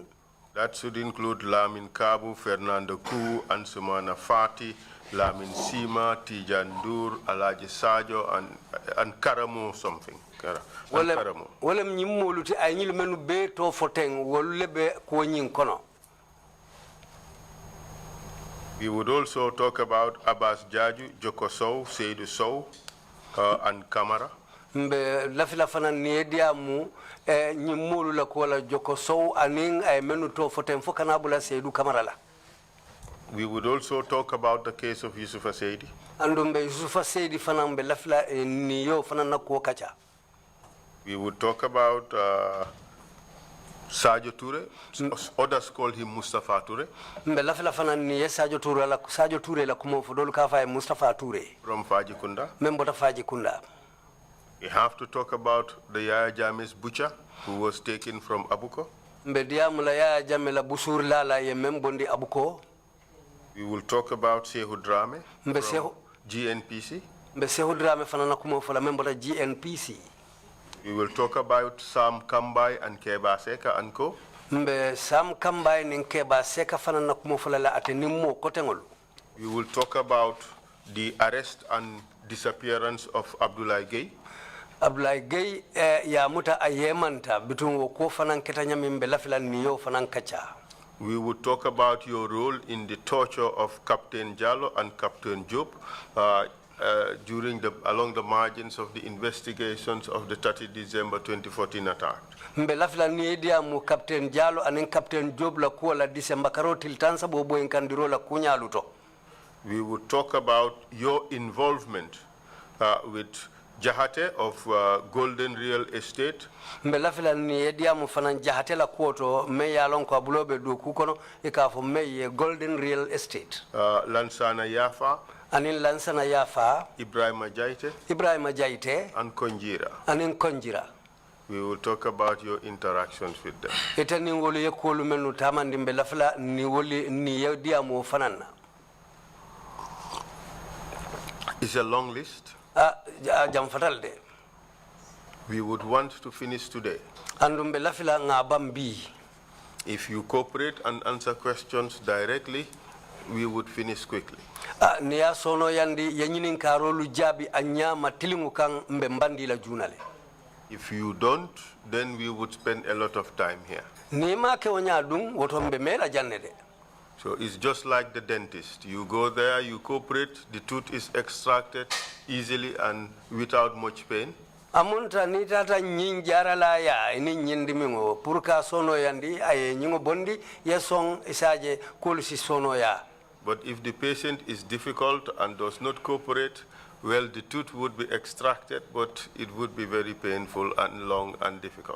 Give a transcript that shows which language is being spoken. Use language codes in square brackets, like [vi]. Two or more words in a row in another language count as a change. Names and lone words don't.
[en] That should include Lamin Darboe, Fernando Ku, Ansumana Fati, Lamin Sima, Tijan Dur, Alaji Sajo, and Karamo something. [man] Wolem nyimolu ti ay nyil menu be to foteng wolebe ko nyin kono. [en] We would also talk about Abbas Jaju, Joko Sow, Seydou Sow, and Kamara. [man] Mbe lafila fana niedia mu nyimolu la ko la Joko Sow aning ay menu to foten fokana bula Seydou Kamara la. [en] We would also talk about the case of Yusufa Seydi. [man] Andumbe Yusufa Seydi fana mbe lafila niyo fana na ko kacha. [en] We would talk about Sadio Toure. Others call him Mustafa Toure. [man] Mbe lafila fana niye Sadio Toure la kumo fodolu ka fa Mustafa Toure. [en] From Fajikunda. [man] Membota Fajikunda. [en] We have to talk about the Yaya Jammeh's butcher who was taken from Abuko. [man] Mbe diamula Yaya Jammeh la busur lala ye membondi Abuko. [en] We will talk about Sehu Drame [man] Mbe [en] from GNPC. [man] Mbe Sehu Drame fana na kumo fola membota GNPC. [en] We will talk about Sam Kambai and Keba Seka and Co. [man] Mbe Sam Kambai nin Keba Seka fana na kumo fola la atenimo kotengolu. [en] We will talk about the arrest and disappearance of Abdoulaye Gueye. [man] Abdoulaye Gueye ya muta ayemanta bitun wo ko fanan ketanya mimbe lafila niyo fanan kacha. [en] We would talk about your role in the torture of Captain Jallo and Captain Job along the margins of the investigations of the 30 December 2014 attack. [man] Mbe lafila niyedia mu Captain Jallo anin Captain Job la kuwa la December karotil tansa bobo inkandiro la kunya luto. [en] We would talk about your involvement with Jahate of Golden Real Estate. [man] Mbe lafila niyedia mu fanan Jahate la kuoto me yalon kwa bulobe du kukono ikafo me Golden Real Estate. Lansana Yafa. Anin Lansana Yafa. Ibrahima Jaite. [en] And Konjira. [man] Anin Konjira. [en] We will talk about your interactions with them. [man] Ita ningoli ye kolu menu tamandi mbe lafila ni yedia mu fanana. [en] It's a long list. [man] Jam fatalde. [en] We would want to finish today. [man] Andumbe lafila ngabambi. [en] If you cooperate and answer questions directly, we would finish quickly. [man] Niya sono yandi yanyinin karolu jabi anyama tilingu kang mbe mbandi la junale. [en] If you don't, then we would spend a lot of time here. [man] Nima ke wanyadung woto mbe mela jannede. [en] So it's just like the dentist. You go there, you cooperate, the tooth is extracted easily and without much pain. [man] Amunta ni tata nyinjara la ya ini nyindimingo purka sono yandi ay nyingo bondi yesong isaje kulisi sono ya. [en] But if the patient is difficult and does not cooperate, well, the tooth would be extracted, but it would be very painful and long and difficult.